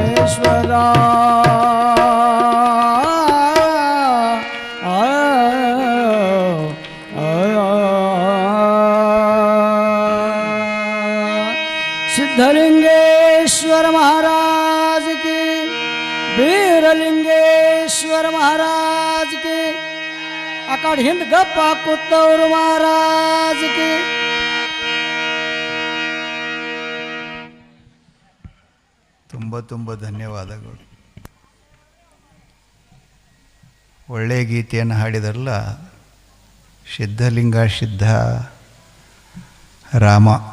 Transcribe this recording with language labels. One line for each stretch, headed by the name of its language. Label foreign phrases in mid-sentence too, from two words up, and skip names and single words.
Hindi: सिद्धलिंगेश्वर महाराज की, वीरलिंगेश्वर महाराज की, अकड़ हिंद गप्पा कुत्तौर महाराज की.
Kannada: ತುಂಬ ತುಂಬ ಧನ್ಯವಾದಗಳು. ಒಳ್ಳೆಯ ಗೀತೆಯನ್ನು ಹಾಡಿದರಲ್ಲ, ಸಿದ್ಧಲಿಂಗ ಸಿದ್ಧ ರಾಮ.